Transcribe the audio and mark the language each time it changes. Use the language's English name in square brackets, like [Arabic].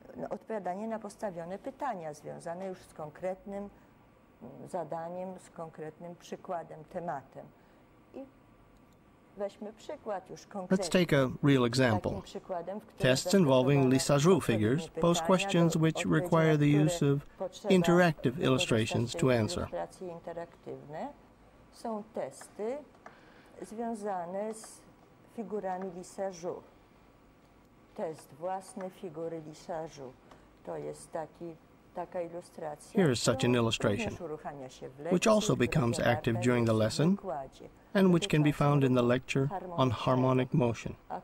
[Polish] Odpowiadanie na postawione pytania związane już z konkretnym zadaniem, z konkretnym przykładem, tematem. I weźmy przykład już konkretny. [English] Let's take a real example. Tests involving Lissajous figures pose questions which require the use of interactive illustrations to answer. [Polish] Ilustracje interaktywne są testy związane z figurami Lissajous. Test własny figury Lissajous. To jest taka ilustracja. [English] Here is such an illustration, which also becomes active during the lesson and which can be found in the lecture on harmonic motion.